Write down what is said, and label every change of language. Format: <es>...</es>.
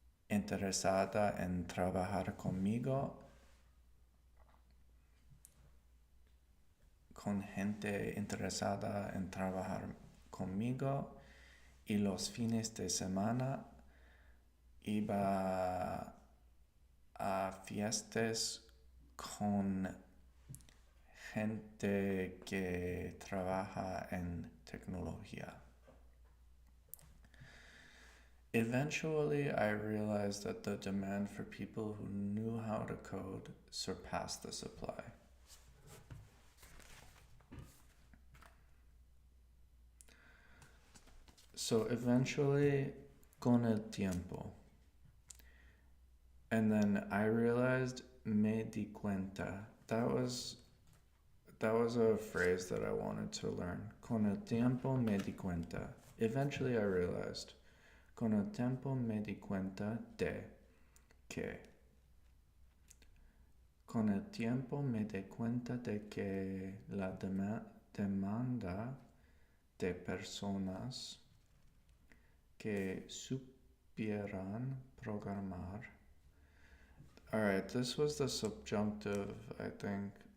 <es>interesada en trabajar conmigo, y los fines de semana iba a fiestas con gente que trabaja en tecnología.</es> <en>Eventually, I realized that the demand for people who knew how to code surpassed the supply. So eventually,</en> <es>con el tiempo.</es> <en>And then I realized,</en> <es>me di cuenta.</es> <en>That was a phrase that I wanted to learn.</en> <es>Con el tiempo me di cuenta.</es> <en>Eventually I realized.</en> <es>Con el tiempo me di cuenta de que. Con el tiempo me di cuenta de que la demanda de personas que supieran programar.</es> <en>Alright, this was the subjunctive, I think.</en>